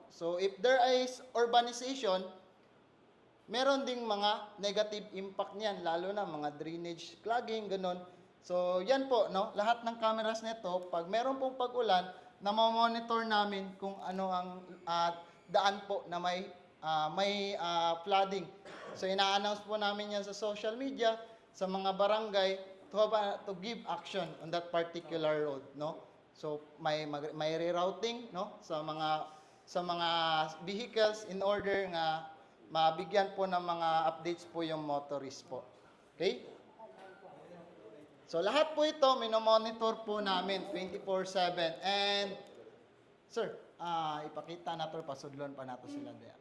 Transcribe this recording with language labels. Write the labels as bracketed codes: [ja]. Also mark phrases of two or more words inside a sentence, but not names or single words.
[en] So if there is urbanization, [tl] meron ding mga [en] negative impact [tl] niyan, lalo na mga [en] drainage clogging, [tl] ganun. So yan po, no? Lahat ng cameras nito, pag meron pong pag-ulan, na-monitor namin kung ano ang daan po na may flooding. So ina-announce po namin yan sa [en] social media, [tl] sa mga barangay [en] to give action on that particular road, [tl] no? So may rerouting, no, sa mga vehicles [en] in order [tl] nga mabigyan po ng mga updates po yung motorist po. Okay? So lahat po ito minomonitor po namin 24/7. [hil] And sir, ipakita nato pasudlon pa nato sila diyan.